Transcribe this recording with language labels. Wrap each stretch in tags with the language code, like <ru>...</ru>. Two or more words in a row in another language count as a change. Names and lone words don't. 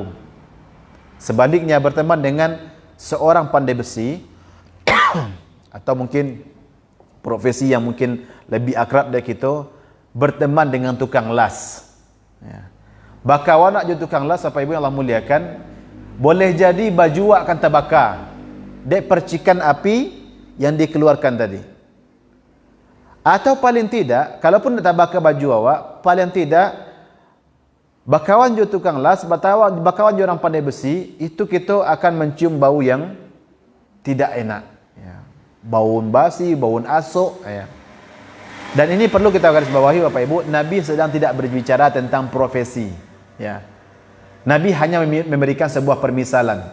<id>Sebaliknya berteman dengan seorang pandai besi atau mungkin profesi yang mungkin lebih akrab dari kita, berteman dengan tukang las.</id> <min>Bakawan nak jadi tukang las,</min> <id>Bapak Ibu yang Allah muliakan, boleh jadi baju akan terbakar dek percikan api yang dikeluarkan tadi. Atau paling tidak,</id> <min>kalaupun tak bakar baju awak,</min> <id>paling tidak</id> <min>bakawan jo tukang las, bakawan jo orang pandai besi,</min> <id>itu kita akan mencium bau yang tidak enak.</id> <min>Baun basi, baun asuk.</min> <id>Dan ini perlu kita garis bawahi Bapak Ibu, Nabi sedang tidak berbicara tentang profesi. Nabi hanya memberikan sebuah permisalan.</id>